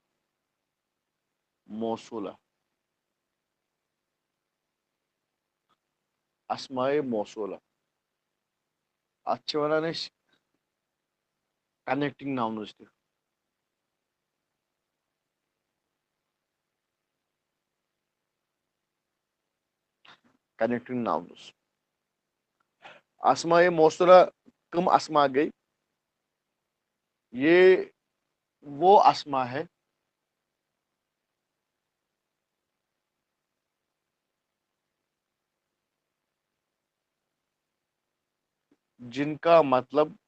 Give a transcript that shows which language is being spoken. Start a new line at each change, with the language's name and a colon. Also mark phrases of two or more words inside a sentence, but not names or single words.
Kashmiri: موصوٗلہ اسمائے موصوٗلہ اَتھ چھِ وَنان أسۍ
English: connecting nouns
Kashmiri: تہِ
English: connecting nouns
Kashmiri: اسمائے موصوٗلہ کم اسما گئی
Urdu: یہ وہ اسما ہے جن کا مطلب